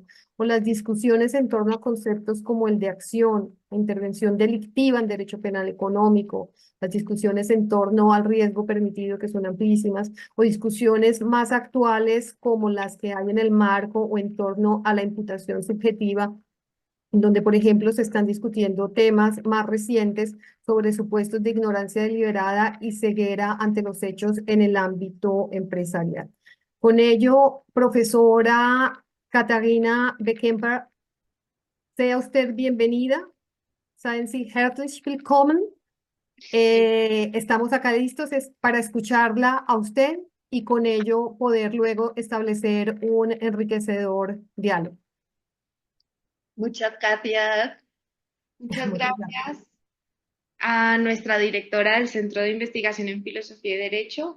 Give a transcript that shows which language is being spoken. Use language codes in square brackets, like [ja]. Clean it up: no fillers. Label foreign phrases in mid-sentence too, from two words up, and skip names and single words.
[es] o las discusiones en torno a conceptos como el de acción, la intervención delictiva en derecho penal económico, las discusiones en torno al riesgo permitido, que son amplísimas, o discusiones más actuales como las que hay en el marco o en torno a la imputación subjetiva, donde, por ejemplo, se están discutiendo temas más recientes sobre supuestos de ignorancia deliberada y ceguera ante los hechos en el ámbito empresarial. Con ello, profesora Katharina Beckenbach, sea usted bienvenida. [de] Seien Sie herzlich willkommen. [es] Estamos acá listos para escucharla a usted y con ello poder luego establecer un enriquecedor diálogo. Muchas gracias. Muchas Muchas gracias. gracias a nuestra directora del Centro de Investigación en Filosofía y Derecho.